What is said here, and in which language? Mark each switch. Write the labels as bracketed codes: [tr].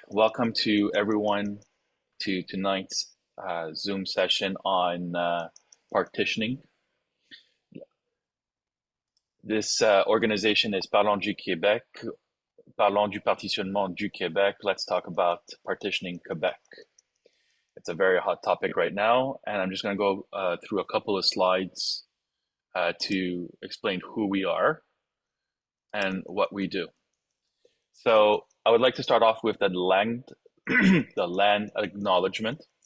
[en] Welcome to everyone to tonight's Zoom session on partitioning. This organization is Parlons du Québec. [fr] Parlons du partitionnement du Québec. [en] Let's talk about partitioning Quebec. It's a very hot topic right now, and I'm just going to go through a couple of slides to explain who we are and what we do. So I would like to start off with the land, the land acknowledgement.